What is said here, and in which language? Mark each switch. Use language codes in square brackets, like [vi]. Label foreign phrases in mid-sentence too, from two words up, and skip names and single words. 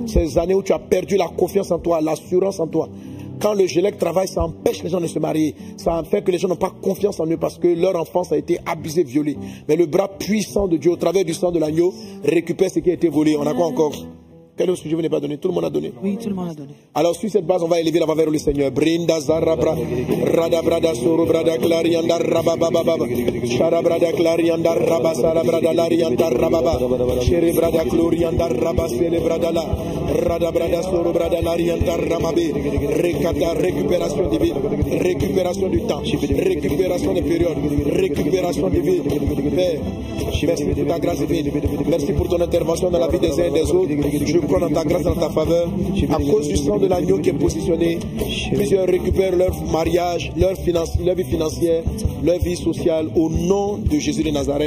[fr] Ces années où tu as perdu la confiance en toi, l'assurance en toi. Quand le GELEC travaille, ça empêche les gens de se marier. Ça fait que les gens n'ont pas confiance en eux parce que leur enfance a été abusée, violée. Mais le bras puissant de Dieu, au travers du sang de l'agneau, récupère ce qui a été volé. On a quoi encore? Quel autre sujet vous n'avez pas donné? Tout le monde a donné. Oui, tout le monde a donné. Alors sur cette base, on va élever la voix vers le Seigneur. Brinda zarabra, rada brada soro brada clarianda rabababa, shara brada clarianda rabasara brada larianda rababa, chere brada glorianda rabasele brada la, rada brada soro brada larianda ramabe, recata, récupération divine, récupération du temps, récupération des périodes, récupération divine. Père, merci pour ta grâce divine, merci pour ton intervention dans la vie des uns et des autres. Je crois dans ta grâce, dans ta faveur. À cause du sang de l'agneau qui est positionné, plusieurs récupèrent leur mariage, leur vie financière, leur vie sociale au nom de Jésus de Nazareth.